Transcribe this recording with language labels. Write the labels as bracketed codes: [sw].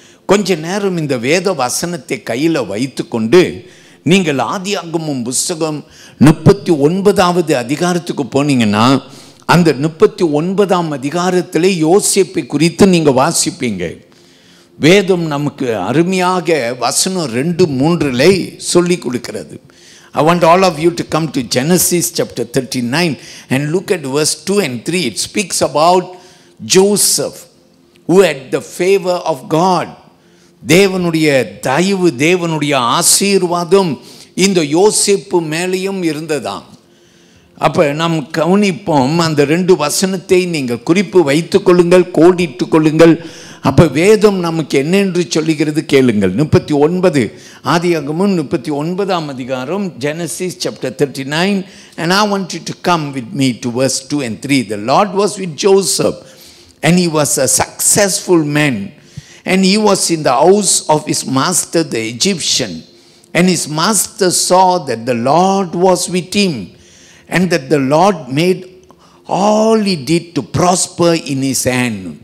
[ta] கொஞ்ச நேரம் இந்த வேத வசனத்தை கையில் வைத்து கொண்டு நீங்கள் ஆதியாகமம் புஸ்தகம் 39வது அதிகாரத்துக்கு போனீங்கன்னா அந்த 39ஆம் அதிகாரத்தில் யோசேப்பை குறித்து நீங்கள் வாசிப்பீங்க. வேதம் நமக்கு அருமையாக வசனம் 2-3 சொல்லி கொடுக்கிறது. [en] I want all of you to come to Genesis chapter 39 and look at verse 2 and 3. It speaks about Joseph who had the favor of God. [ta] தேவனுடைய தயவு, தேவனுடைய ஆசீர்வாதம் இந்த யோசேப்பு மேலேயும் இருந்ததாம். அப்போ நாம் கவனிப்போம். அந்த 2 வசனத்தை நீங்கள் குறிப்பு வைத்துக் கொள்ளுங்கள், கோடிட்டு கொள்ளுங்கள். அப்போ வேதம் நமக்கு என்னென்று சொல்லுகிறது கேளுங்கள். 39 ஆதியாகமம் 39ஆம் அதிகாரம், [en] Genesis chapter 39, and I want you to come with me to verse 2 and 3. The Lord was with Joseph and he was a successful man, and he was in the house of his master the Egyptian, and his master saw that the Lord was with him, and that the Lord made all he did to prosper in his hand.